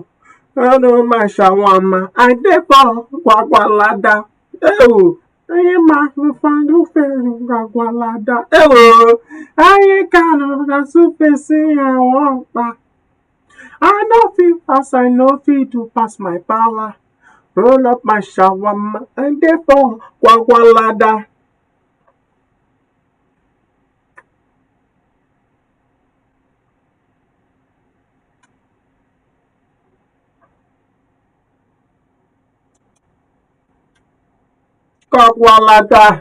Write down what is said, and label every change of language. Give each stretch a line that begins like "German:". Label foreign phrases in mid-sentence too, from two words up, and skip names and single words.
Nigerian Pidgin: I know my shawarma, I dey for Gwagwalada.
Yoruba: Ewo, ayé máa fi fandú fèrè Gwagwalada. Ewo, ayé kànú dasú fèsì àwọn pa.
Nigerian Pidgin: I no fit fast, I no fit do pass my power. Roll up my shawarma, I dey for Gwagwalada. Gwagwalada.